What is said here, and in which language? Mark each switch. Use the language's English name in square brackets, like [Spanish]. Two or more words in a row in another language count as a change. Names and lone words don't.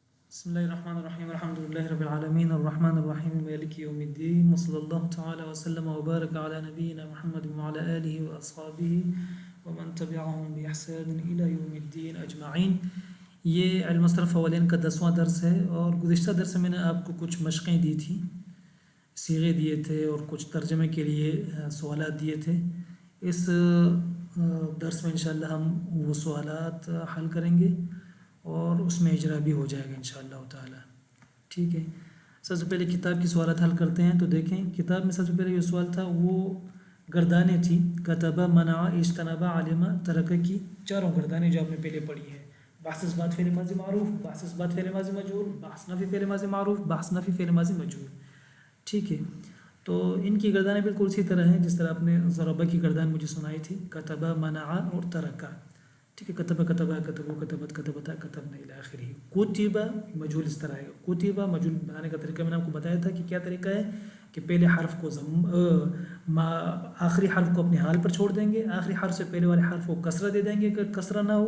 [Arabic] بسم الله الرحمن الرحيم الحمد لله رب العالمين الرحمن الرحيم مالك يوم الدين وصلى الله تعالى وسلم وبارك على نبينا محمد وعلى آله وأصحابه ومن تبعهم بإحسان إلى يوم الدين أجمعين. [Urdu] یہ علم صرف اولین کا 10واں درس ہے، اور گزشتہ درس میں نے آپ کو کچھ مشقیں دی تھی، صیغے دیے تھے اور کچھ ترجمے کے لیے سوالات دیے تھے. اس درس میں انشاءاللہ ہم وہ سوالات حل کریں گے اور اس میں اجرا بھی ہو جائے گا انشاءاللہ تعالی. ٹھیک ہے، سب سے پہلے کتاب کی سوالات حل کرتے ہیں. تو دیکھیں کتاب میں سب سے پہلے جو سوال تھا وہ گردانیں تھیں، کتبہ، منع، اجتنبہ، علمہ، ترکہ کی چاروں گردانیں جو آپ نے پہلے پڑھی ہیں. بحث اثبات فعل ماضی معروف، بحث اثبات فعل ماضی مجهول، بحث نفی فعل ماضی معروف، بحث نفی فعل ماضی مجهول. ٹھیک ہے، تو ان کی گردانیں بالکل اسی طرح ہیں جس طرح آپ نے ضربہ کی گردان مجھے سنائی تھی، کتبہ، منع اور ترکہ. [Arabic] ٹھیک ہے، کتبہ، کتبہ، کتبو، کتبت، کتبتا، کتبنا الی آخرہ. [Urdu] کتبہ مجهول اس طرح ہے. کتبہ مجهول بنانے کا طریقہ میں نے آپ کو بتایا تھا کہ کیا طریقہ ہے کہ پہلے حرف کو آخری حرف کو اپنے حال پر چھوڑ دیں گے، آخری حرف سے پہلے والے حرف کو کسرہ دے دیں گے اگر کسرہ نہ ہو.